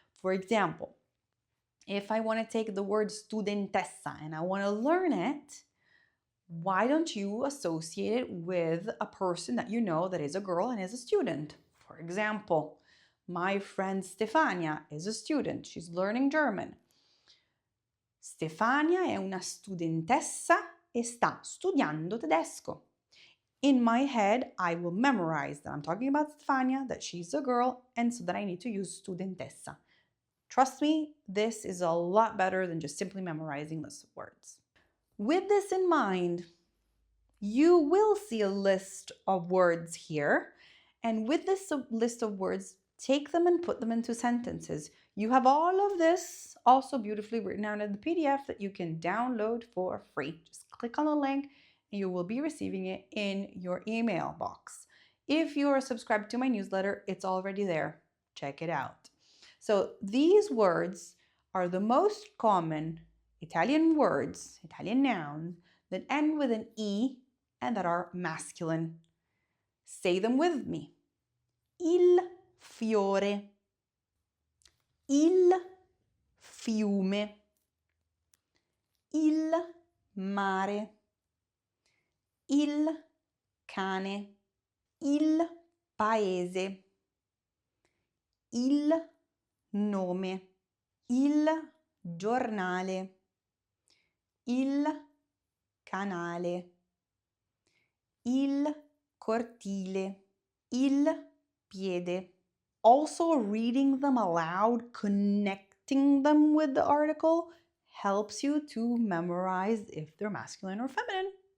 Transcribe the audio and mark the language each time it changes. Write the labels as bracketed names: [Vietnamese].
[English] For example, if I want to take the word studentessa and I want to learn it, why don't you associate it with a person that you know that is a girl and is a student? For example, my friend Stefania is a student. She's learning German. [Italian] Stefania è una studentessa e sta studiando tedesco. [English] In my head, I will memorize that I'm talking about Stefania, that she's a girl, and so that I need to use studentessa. Trust me, this is a lot better than just simply memorizing lists of words. With this in mind, you will see a list of words here, and with this list of words, take them and put them into sentences. You have all of this also beautifully written out in the PDF that you can download for free. Just click on the link and you will be receiving it in your email box. If you are subscribed to my newsletter, it's already there. Check it out. So these words are the most common Italian words, Italian nouns, that end with an E and that are masculine. Say them with me. [Italian] Il fiore, il fiume, il mare, il cane, il paese, il nome, il giornale, il canale, il cortile, il piede. [English] Also, reading them aloud, connecting them with the article, helps you to memorize if they're masculine or feminine.